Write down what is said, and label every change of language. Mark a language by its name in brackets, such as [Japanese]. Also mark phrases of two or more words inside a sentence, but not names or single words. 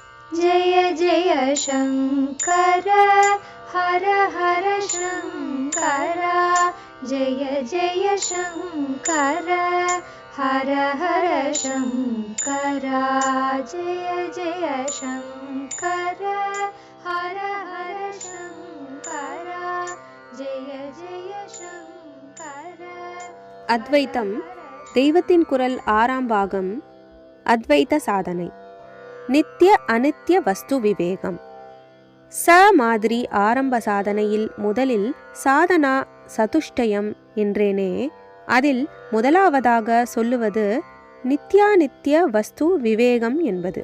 [Sanskrit] जय जय शङ्कर हर हर शङ्कर जय जय शङ्कर हर हर शङ्कर जय जय शङ्कर हर हर शङ्कर जय जय शङ्कर. [Tamil] அத்வைத்தம் தெய்வத்தின் குரல் 6ஆம் பாகம். அத்வைத சாதனை. நித்திய அனித்திய வஸ்து விவேகம். மாதிரி ஆரம்ப சாதனையில் முதலில் சாதனா சதுஷ்டயம் என்றேனே, அதில் முதலாவதாக சொல்லுவது நித்யானித்திய வஸ்து விவேகம் என்பது.